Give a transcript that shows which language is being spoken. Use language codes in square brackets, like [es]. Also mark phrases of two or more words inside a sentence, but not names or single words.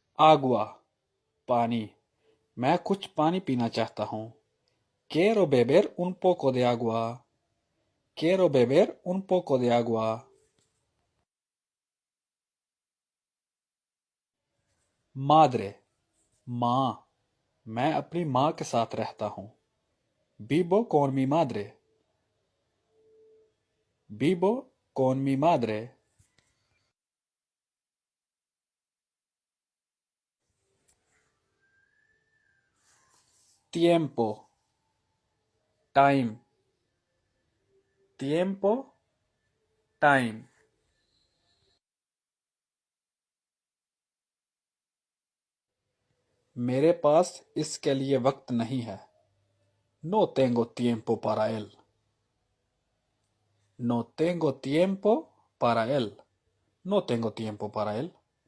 [hi] आगुआ पानी। मैं कुछ पानी पीना चाहता हूँ। [es] Quiero beber un poco de agua. Quiero beber un poco de agua. [hi] Madre माँ। मैं अपनी माँ के साथ रहता हूँ। [es] Vivo con mi madre. Vivo con mi madre. Tiempo time. Tiempo time. [hi] मेरे पास इसके लिए वक्त नहीं है। [es] No tengo tiempo para él. No tengo tiempo para él. No tengo tiempo para él.